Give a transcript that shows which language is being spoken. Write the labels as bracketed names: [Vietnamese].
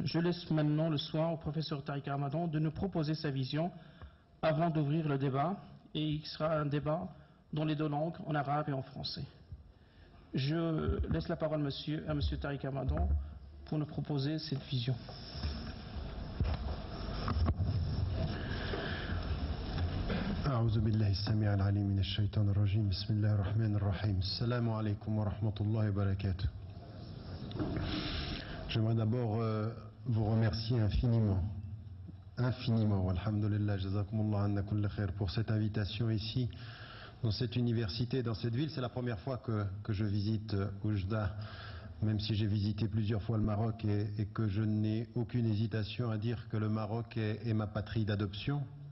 [French] Je laisse maintenant le soin au professeur Tariq Ramadan de nous proposer sa vision avant d'ouvrir le débat, et il sera un débat dans les deux langues, en arabe et en français. Je laisse la parole à monsieur Tariq Ramadan pour nous proposer cette vision. [Arabic] أعوذ بالله السميع العليم من الشيطان الرجيم بسم الله الرحمن الرحيم السلام عليكم ورحمة الله وبركاته. [French] J'aimerais d'abord vous remercier infiniment, alhamdulillah, [Arabic] jazakumullah anna kull khair, [French] pour cette invitation ici, dans cette université, dans cette ville. C'est la première fois que je visite Oujda, même si j'ai visité plusieurs fois le Maroc et que je n'ai aucune hésitation à dire que le Maroc est ma patrie d'adoption.